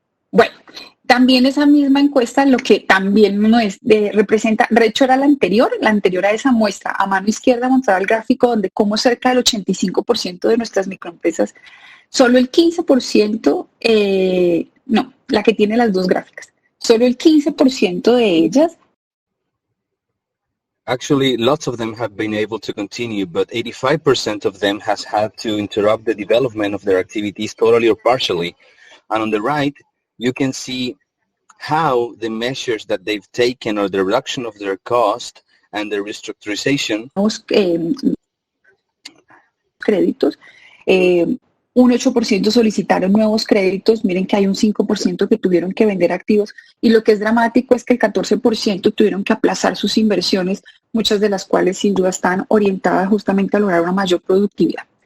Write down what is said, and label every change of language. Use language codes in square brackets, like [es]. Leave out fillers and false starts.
[es] Bueno, también esa misma encuesta, lo que también no es representa, de hecho era la anterior a esa muestra, a mano izquierda mostraba el gráfico donde como cerca del 85% de nuestras microempresas, solo el 15%, no, la que tiene las dos gráficas, solo el 15% de ellas. [en] Actually, lots of them have been able to continue, but 85% of them has had to interrupt the development of their activities totally or partially. And on the right, you can see how the measures that they've taken or the reduction of their cost and the restructurization. [es] Créditos. Un 8% solicitaron nuevos créditos, miren que hay un 5% que tuvieron que vender activos y lo que es dramático es que el 14% tuvieron que aplazar sus inversiones, muchas de las cuales sin duda están orientadas justamente a lograr una mayor productividad.